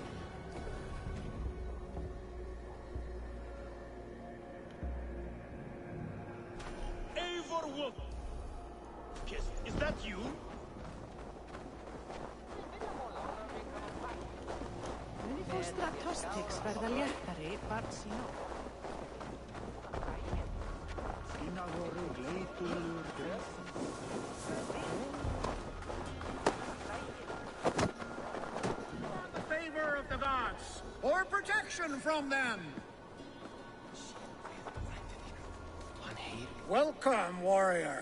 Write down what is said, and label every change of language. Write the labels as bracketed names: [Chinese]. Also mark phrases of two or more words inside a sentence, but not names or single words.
[English] Eivor Wolf. Is that you? [Icelandic] verða léttari barn sín. [English] Favor of the gods, or protection from them. Welcome, warrior.